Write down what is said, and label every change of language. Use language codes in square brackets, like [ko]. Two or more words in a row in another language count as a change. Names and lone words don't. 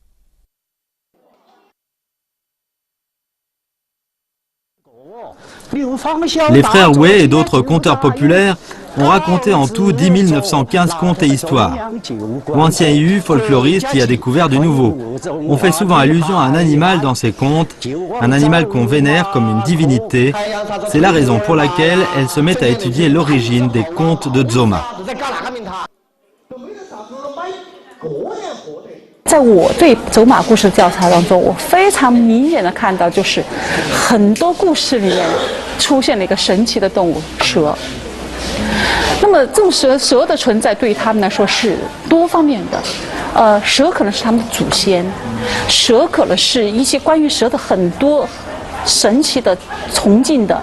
[fr] Les frères Wei et d'autres conteurs populaires ont raconté en tout 10 915 contes et histoires. Wang Xianyu, folkloriste, y a découvert du nouveau. On fait souvent allusion à un animal dans ces contes, un animal qu'on vénère comme une divinité. C'est la raison pour laquelle elle se met à étudier l'origine des contes de Dzoma. [zh] 在我对走马故事调查当中，我非常明显的看到，就是很多故事里面出现了一个神奇的动物——蛇。那么这种蛇的存在对于他们来说是多方面的，蛇可能是他们的祖先，蛇可能是一些关于蛇的很多神奇的、崇敬的。